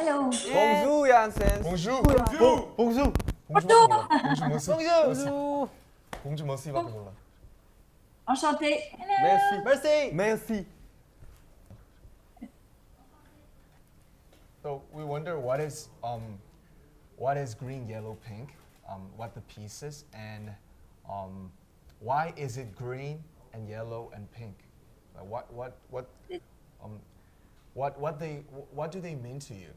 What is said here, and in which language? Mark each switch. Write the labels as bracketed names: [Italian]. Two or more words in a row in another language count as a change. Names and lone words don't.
[French] Bonjour, Janssens. Bonjour. Bonjour. Bonjour. Bonjour. Bonjour. [Korean] 봉주 머시밖에 몰라. [French] Enchanté. Merci. Merci. Merci. [English] So we wonder what is green, yellow, pink, what the piece is, and why is it green and yellow and pink? Like what do they mean to you?